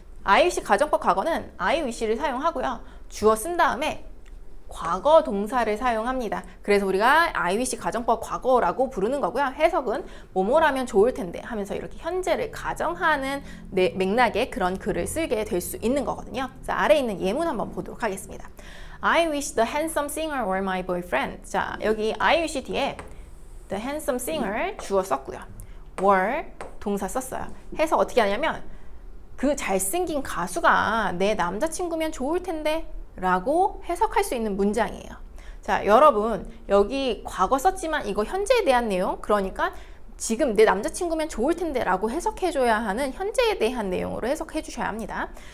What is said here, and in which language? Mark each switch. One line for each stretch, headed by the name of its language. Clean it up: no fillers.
Korean: I wish 가정법 과거는 I wish를 사용하고요. 주어 쓴 다음에 과거 동사를 사용합니다. 그래서 우리가 I wish 가정법 과거라고 부르는 거고요. 해석은 뭐뭐라면 좋을 텐데 하면서 이렇게 현재를 가정하는 맥락의 그런 글을 쓰게 될 수 있는 거거든요. 자, 아래에 있는 예문 한번 보도록 하겠습니다.
English: I wish the handsome singer were my boyfriend.
Korean: 자, 여기 I wish 뒤에
English: the handsome singer
Korean: 주어 썼고요. were 동사 썼어요. 해석 어떻게 하냐면 그 잘생긴 가수가 내 남자친구면 좋을 텐데 라고 해석할 수 있는 문장이에요. 자, 여러분 여기 과거 썼지만 이거 현재에 대한 내용, 그러니까 지금 내 남자친구면 좋을 텐데 라고 해석해줘야 하는 현재에 대한 내용으로 해석해 주셔야 합니다.